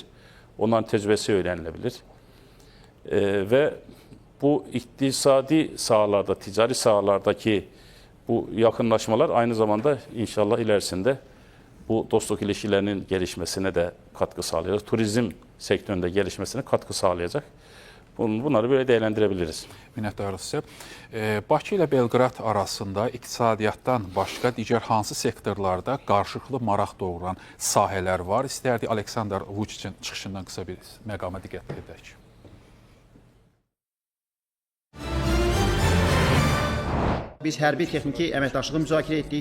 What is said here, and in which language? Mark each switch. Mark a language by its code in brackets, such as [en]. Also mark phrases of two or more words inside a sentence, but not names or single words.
[tr] Onların tecrübesi öğrenilebilir. Ve bu iktisadi sahalarda, ticari sahalardaki bu yakınlaşmalar aynı zamanda inşallah ilerisinde bu dostluk ilişkilerinin gelişmesine de katkı sağlayacak. Turizm sektöründe gelişmesine katkı sağlayacak. Bunları böyle değerlendirebiliriz. [az] Minnətdarıq sizə. Bakı ilə Belqrad arasında iqtisadiyyatdan başqa digər hansı sektorlarda qarşılıqlı maraq doğuran sahələr var? İstərdik Aleksandr Vučićin çıxışından qısa bir məqama diqqət edək. Biz hərbi texniki əməkdaşlığı müzakirə etdik.